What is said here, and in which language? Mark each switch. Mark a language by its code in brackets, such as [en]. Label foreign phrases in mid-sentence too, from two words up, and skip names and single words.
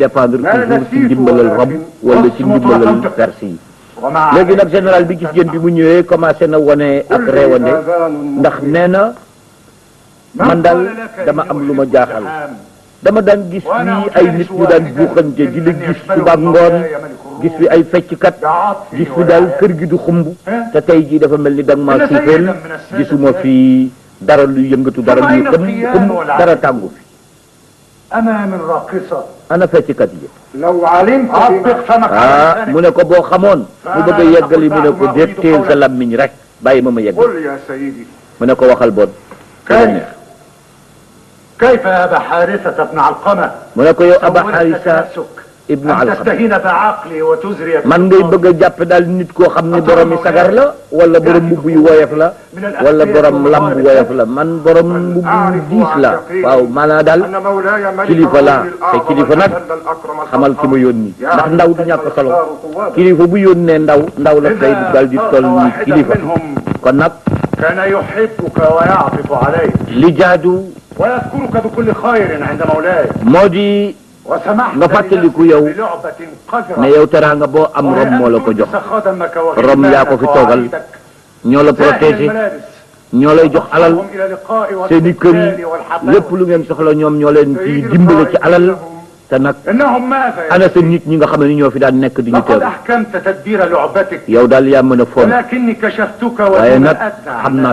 [fr] dépendre toujours [wo] ci ndimbalal Rome wala ci ndimbalal Perse yi léegi nag général bi gis ngeen bi mu ñëwee commencé na wone ak réewande ndax nee na man daal dama am lu ma jaaxal dama daan gis fii ay nit ñu daan buuxante di la gis suba ak ngoon gis fi ay fecckat gis fi daal kër gi du xumb te tey jii dafa mel ni danga maa suufeel gisuma fi dara lu yëngatu dara lu xumb dara tàngu fi ana fecckat yi mu ne ko boo xamoon mu bëgg a yeggali mu ne ko déet teel sa lammiñ rek bàyyi ma yeggali mu ne ko waxal bon [ar] كيف يا أبا حارثة ابن علقمة منكو أبا حارثة ابن علقمة تستهين بعقلي وتزري [wo] من ngay bëgg japp dal nit ko xamni borom sagar la wala borom mbubu yu woyof la wala borom lamb woyof la man borom mbubu diis la waaw mana dal kilifa la te kilifa nak xamal ki ma yónni ndax ndaw du ñàkk solo kilifa bu yónnee ndaw la tay dal di tol ni kilifa kon nak [ar] كان يحبك ويعطف عليك [wo] li jaadu [ar] ويذكرك بكل خير عند مولاي [wo] moo di nga fàttaliku yow ne yow teraanga boo am Rom moo la ko jox Rom yaa ko fi toogal ñoo la protégé ñoo lay jox alal seeni kër yi lépp lu ngeen soxla ñoom ñoo leen ci dimbale ci alal te nag ana sa nit ñi nga xam ne ñoo fi daan nekk di ñu teew yow daal yaa mën a foon waaye nag xam naa